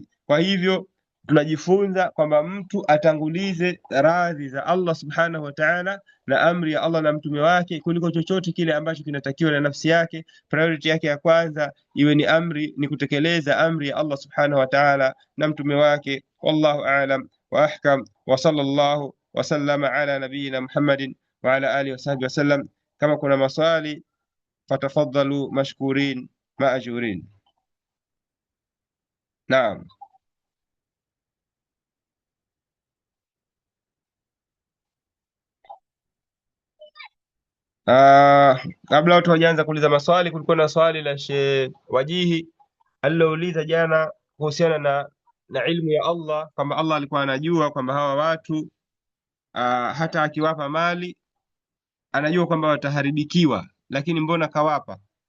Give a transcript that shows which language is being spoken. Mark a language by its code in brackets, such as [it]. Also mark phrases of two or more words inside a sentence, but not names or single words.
[sw] Kwa hivyo tunajifunza kwamba mtu atangulize radhi za Allah [ar] سبحانه وتعالى [sw] na amri ya Allah na mtume wake kuliko chochote kile ambacho kinatakiwa na nafsi yake. Priority yake ya kwanza iwe ni amri, ni kutekeleza amri ya Allah [ar] سبحانه وتعالى [sw] na mtume wake. [ar] والله أعلم وأحكم، وصلى الله وسلم على نبينا محمد وعلى آله وصحبه وسلم. [sw] Kama kuna maswali [ar] فتفضلوا مشكورين مأجورين. [sw] Naam. Kabla watu hawajaanza kuuliza maswali, kulikuwa na swali la Sheikh Wajihi alilouliza jana kuhusiana na ilmu ya Allah, kwamba Allah alikuwa anajua kwamba hawa watu hata akiwapa mali anajua kwamba wataharibikiwa, lakini mbona kawapa?